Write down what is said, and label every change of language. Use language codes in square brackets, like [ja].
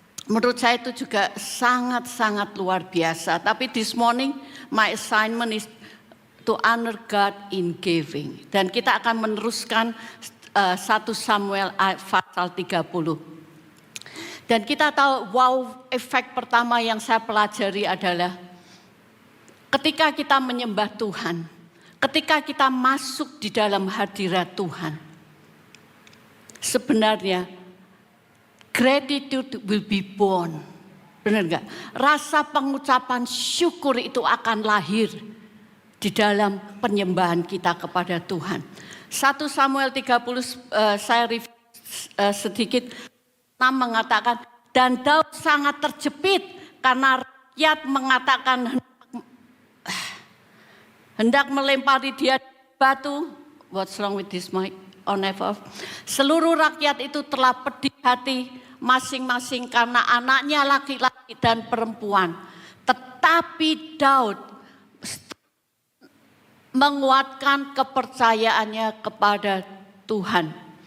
[id] Menurut saya itu juga sangat-sangat luar biasa. [en] Tapi this morning my assignment is to honor God in giving. [id] Dan kita akan meneruskan 1 Samuel pasal 30. Dan kita tahu wow, efek pertama yang saya pelajari adalah ketika kita menyembah Tuhan, ketika kita masuk di dalam hadirat Tuhan, sebenarnya [en] gratitude will be born. [id] Benar enggak? Rasa pengucapan syukur itu akan lahir di dalam penyembahan kita kepada Tuhan. 1 Samuel 30 saya review sedikit mengatakan, dan Daud sangat terjepit karena rakyat mengatakan hendak melempari dia batu. [en] What's wrong with this mic? On and off. [id] Seluruh rakyat itu telah pedih hati masing-masing karena anaknya laki-laki dan perempuan. Tetapi Daud menguatkan kepercayaannya kepada Tuhan.